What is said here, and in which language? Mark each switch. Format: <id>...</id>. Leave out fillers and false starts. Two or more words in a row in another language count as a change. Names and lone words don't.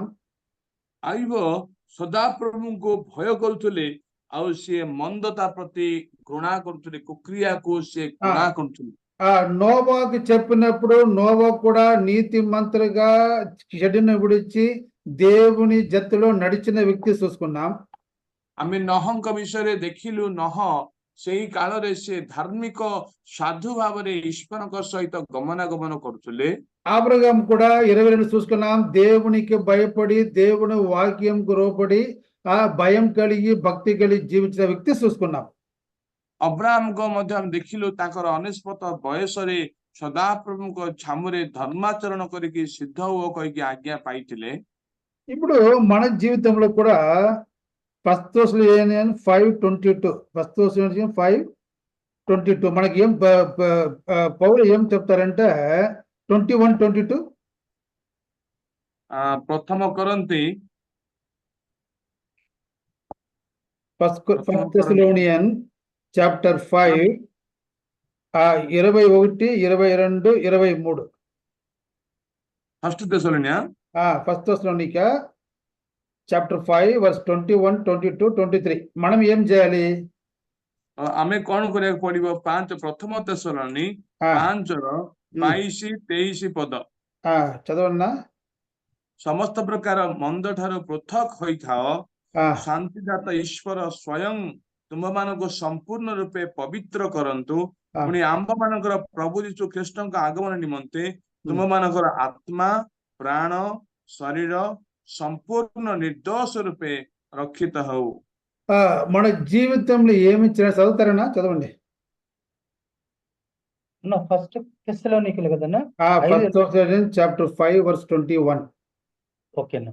<or>ଆଇବ ସଦାପ୍ରଭୁଙ୍କୁ ଭୟ କରୁଥିଲେ ଆଉ ସିଏ ମନ୍ଦତା ପ୍ରତି ଘୃଣା କରୁଥିଲେ, କୁକ୍ରିୟାକୁ ସିଏ ଘୃଣା କରୁଥିଲେ।</or> <te>నోవాకు చెప్పినప్పుడు నోవా కూడా నీతి మంత్రులుగా చెడును విడిచి దేవుని జట్టులో నడిచిన వ్యక్తి చూసుకున్నాం.</te> <or>ଆମେ ନହଙ୍କ ବିଷୟରେ ଦେଖିଲୁ, ନହ ସେଇ କାଳରେ ସେ ଧାର୍ମିକ ସାଧୁ ଭାବରେ ଈଶ୍ୱରଙ୍କ ସହିତ ଗମନାଗମନ କରୁଥିଲେ।</or> <te>అబ్రహాం కూడా 22 చూసుకున్నాం. దేవునికి భయపడి దేవుని వాక్యంకు లోబడి భయం కలిగి భక్తి కలిగి జీవించిన వ్యక్తి చూసుకున్నాం.</te> <or>ଅବ୍ରାହମଙ୍କ ମଧ୍ୟ ଆମେ ଦେଖିଲୁ ତାଙ୍କର 99 ବୟସରେ ସଦାପ୍ରଭୁଙ୍କ ଛାମୁରେ ଧର୍ମାଚରଣ କରିକି ସିଦ୍ଧ ହୁଅ କହିକି ଆଜ୍ଞା ପାଇଥିଲେ।</or> <te>ఇప్పుడు మన జీవితంలో కూడా 1 Thessalonians 5:22 మనకి ఏం పౌలు ఏం చెప్తారంటే 21:22</te> <or>ପ୍ରଥମ କରନ୍ତି</or> <en>1 Thessalonians chapter 5 21, 22, 23</en> <te>ఫస్ట్ తెస్సలోనియ</te> <en>1 Thessalonica chapter 5 verse 21, 22, 23</en> <te>మనం ఏం చేయాలి?</te> <or>ଆମେ କଣ କରିବାକୁ ପଡିବ? ପ୍ରଥମ ତେସ୍ସଲୋନି 5:22 ପଦ</or> <te>చదవన్నా.</te> <or>ସମସ୍ତ ପ୍ରକାର ମନ୍ଦ ଠାରୁ ପୃଥକ ହୋଇଥାଅ, ଶାନ୍ତିଦାତ ଈଶ୍ୱର ସ୍ୱୟଂ ତୁମମାନଙ୍କୁ ସମ୍ପୂର୍ଣ୍ଣ ରୂପେ ପବିତ୍ର କରନ୍ତୁ। ପୁଣି ଆମ୍ଭମାନଙ୍କର ପ୍ରଭୁ ଯୀଶୁ ଖ୍ରୀଷ୍ଟଙ୍କ ଆଗମନ ନିମନ୍ତେ ତୁମମାନଙ୍କର ଆତ୍ମା, ପ୍ରାଣ, ଶରୀର ସମ୍ପୂର୍ଣ୍ଣ ନିର୍ଦ୍ଦୋଷ ରୂପେ ରକ୍ଷିତ ହେଉ।</or> <te>మన జీవితంలో ఏమి చదువుతారన్నా? చదవండి. ఫస్ట్ తెస్సలోనికలు కదన్నా,</te> <en>చాప్టర్ 5 verse 21.</en> <te>ఓకేనా.</te>